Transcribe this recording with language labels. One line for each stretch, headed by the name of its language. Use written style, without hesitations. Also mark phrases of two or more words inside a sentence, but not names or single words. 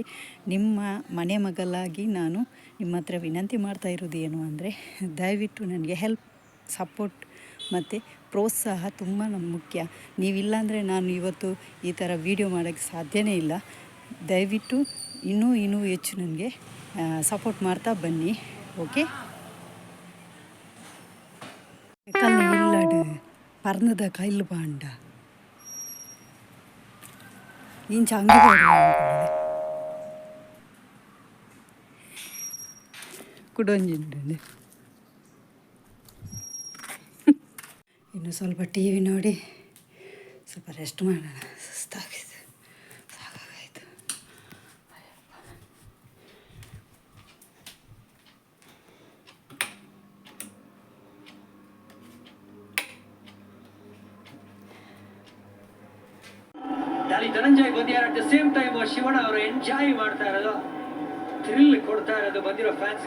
Kannada: ನಿಮ್ಮ ಮನೆ ಮಗಳಾಗಿ ನಾನು ನಿಮ್ಮ ಹತ್ರ ವಿನಂತಿ ಮಾಡ್ತಾ ಇರೋದು ಏನು ಅಂದರೆ, ದಯವಿಟ್ಟು ನನಗೆ ಸಪೋರ್ಟ್ ಮತ್ತು ಪ್ರೋತ್ಸಾಹ ತುಂಬ ಮುಖ್ಯ. ನೀವಿಲ್ಲಾಂದರೆ ನಾನು ಇವತ್ತು ಈ ಥರ ವಿಡಿಯೋ ಮಾಡೋಕ್ಕೆ ಸಾಧ್ಯವೇ ಇಲ್ಲ. ದಯವಿಟ್ಟು ಇನ್ನೂ ಹೆಚ್ಚು ನನಗೆ ಸಪೋರ್ಟ್ ಮಾಡ್ತಾ ಬನ್ನಿ. ಓಕೆ.
Tulu: ಕಲ್ಲು ಇಲ್ಲಡು ಪರ್ನದ ಕೈಲು ಬಾಂಡ ಇಂಚ ಅಂಗಿ ಕುಡೊಂಜಿಂಡು.
Kannada: ಇನ್ನು ಸ್ವಲ್ಪ ಟಿ ವಿ ನೋಡಿ ಸ್ವಲ್ಪ ರೆಸ್ಟ್ ಮಾಡೋಣ. ಸುಸ್ತಾಗಿದೆ, ಸಾಕಾಗಾಯಿತು. ಅಲ್ಲಿ ಧನಂಜಯ್ ಬಂದಿಯಾರ
English: at the same time
Kannada: ಶಿವಣ್ಣ ಅವರು ಎಂಜಾಯ್ ಮಾಡ್ತಾ ಇರೋದು, ಥ್ರಿಲ್ ಕೊಡ್ತಾ ಇರೋದು ಬಂದಿರೋ ಫ್ಯಾನ್ಸ್ಗೆ.